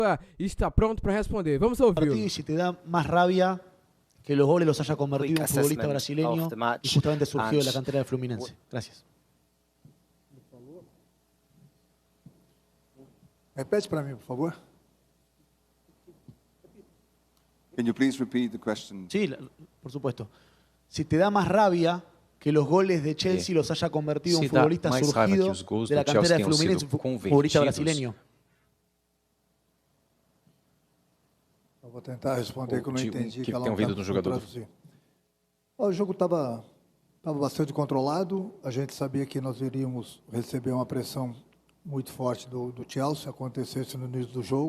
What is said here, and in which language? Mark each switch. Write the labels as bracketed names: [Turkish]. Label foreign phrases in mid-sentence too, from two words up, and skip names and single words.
[Portuguese] está pronto para responder. Vamos ouvi-lo. [Spanish] Si te da más rabia que los goles los haya convertido un futbolista brasileño y justamente surgió de la cantera del Fluminense. Gracias. [Portuguese] Repete para mim, por favor. [English] Can you please repeat the question? [Spanish] Sí, por supuesto. Si te da más rabia que los goles de Chelsea los haya convertido un futbolista surgido de la cantera del Fluminense, un futbolista brasileño. [Portuguese] Eu vou tentar responder que eu não entendi. Que tenham vindo do jogador. O jogo estava bastante controlado. A gente sabia que nós iríamos receber uma pressão muito forte do Chelsea, acontecesse no início do jogo.